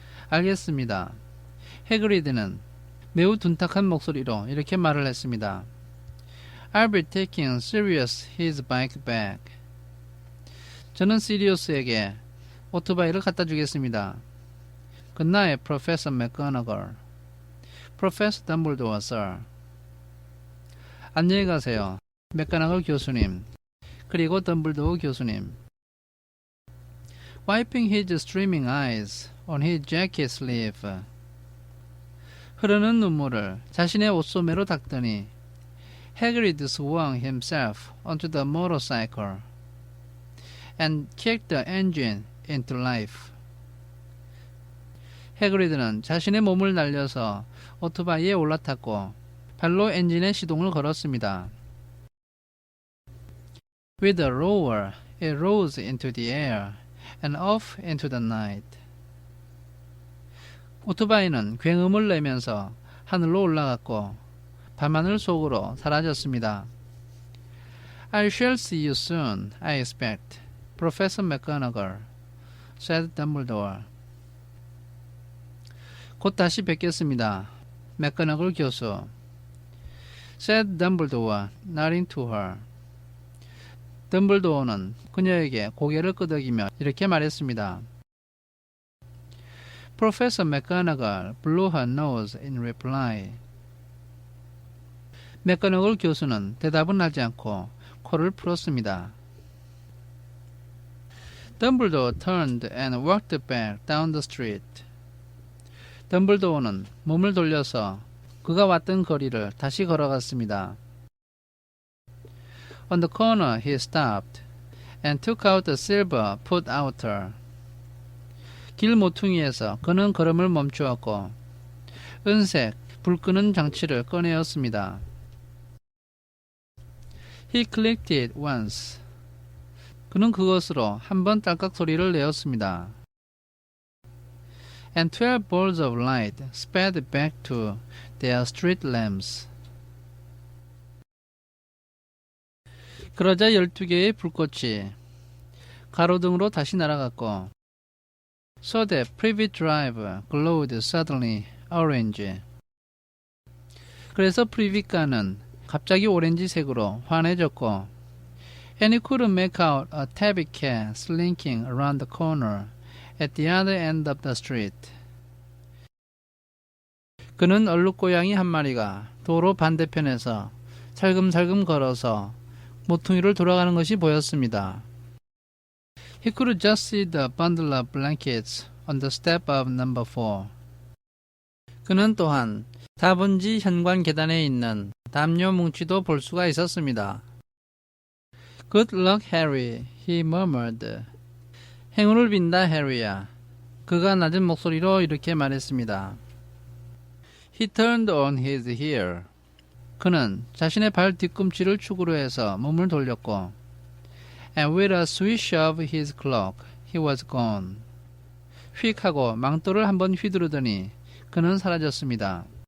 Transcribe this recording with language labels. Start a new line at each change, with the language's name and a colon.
Korean: 알겠습니다. 해그리드는 매우 둔탁한 목소리로 이렇게 말을 했습니다.
English: I'll be taking Sirius his bike back.
Korean: 저는 시리우스에게 오토바이를 갖다 주겠습니다.
English: Good night, Professor McGonagall. Professor Dumbledore, sir.
Korean: 안녕히 가세요. 맥거나걸 교수님. 그리고 덤블도어 교수님.
English: Wiping his streaming eyes on his jacket sleeve.
Korean: 흐르는 눈물을 자신의 옷소매로 닦더니
English: Hagrid swung himself onto the motorcycle and kicked the engine into life.
Korean: 해그리드는 자신의 몸을 날려서 오토바이에 올라탔고 발로 엔진의 시동을 걸었습니다.
English: With a roar, it rose into the air and off into the night.
Korean: 오토바이는 굉음을 내면서 하늘로 올라갔고 밤하늘 속으로 사라졌습니다.
English: I shall see you soon, I expect, Professor McGonagall, said Dumbledore.
Korean: 곧 다시 뵙겠습니다. 맥거나걸 교수.
English: said Dumbledore, nodding to her.
Korean: 덤블도어는 그녀에게 고개를 끄덕이며 이렇게 말했습니다.
English: Professor McGonagall blew her nose in reply.
Korean: 맥거나걸 교수는 대답은 하지 않고 코를 풀었습니다.
English: Dumbledore turned and walked back down the street.
Korean: 덤블도어는 몸을 돌려서 그가 왔던 거리를 다시 걸어갔습니다.
English: On the corner he stopped and took out the silver put outer.
Korean: 길 모퉁이에서 그는 걸음을 멈추었고 은색 불 끄는 장치를 꺼내었습니다.
English: He clicked it once.
Korean: 그는 그것으로 한 번 딸깍 소리를 내었습니다.
English: And 12 balls of light sped back to their street lamps.
Korean: 그러자 12개의 불꽃이 가로등으로 다시 날아갔고
English: So that Privet Drive glowed suddenly orange.
Korean: 그래서 프리빗가는 갑자기 오렌지색으로 환해졌고
English: And he couldn't make out a tabby cat slinking around the corner at the other end of the street.
Korean: 그는 얼룩고양이 한 마리가 도로 반대편에서 살금살금 걸어서 모퉁이를 돌아가는 것이 보였습니다.
English: He could just see the bundle of blankets on the step of number 4.
Korean: 그는 또한 4번지 현관 계단에 있는 담요 뭉치도 볼 수가 있었습니다.
English: Good luck, Harry, he murmured.
Korean: 행운을 빈다, 해리야. 그가 낮은 목소리로 이렇게 말했습니다.
English: He turned on his heel.
Korean: 그는 자신의 발 뒤꿈치를 축으로 해서 몸을 돌렸고
English: And with a swish of his cloak, he was gone.
Korean: 휙 하고 망토를 한번 휘두르더니 그는 사라졌습니다.